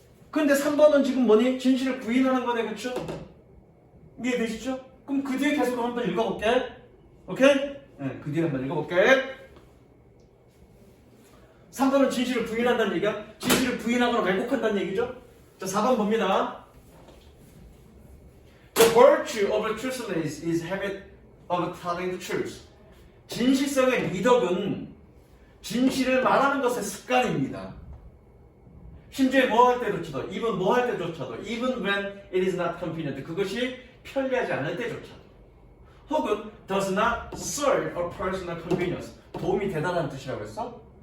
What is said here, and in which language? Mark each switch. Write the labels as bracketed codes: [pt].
[ko] 그런데 3번은 지금 뭐니? 진실을 부인하는 거네, 그쵸? 이해되시죠? 그럼 그 뒤에 계속 한번 읽어볼게. 오케이? 네, 그 뒤에 한번 읽어볼게. 3번은 진실을 부인한다는 얘기야. 진실을 부인하거나 왜곡한다는 얘기죠. 자, 4번 봅니다. [en] The virtue of truthfulness is habit of telling the truth. [ko] 진실성의 미덕은 진실을 말하는 것의 습관입니다. 심지어 뭐 할 때조차도, even 뭐 할 때조차도, [en] even when it is not convenient, [ko] 그것이 편리하지 않을 때조차도, 혹은 [en] does not serve a personal convenience, [ko] 도움이 되다는 뜻이라고 했어?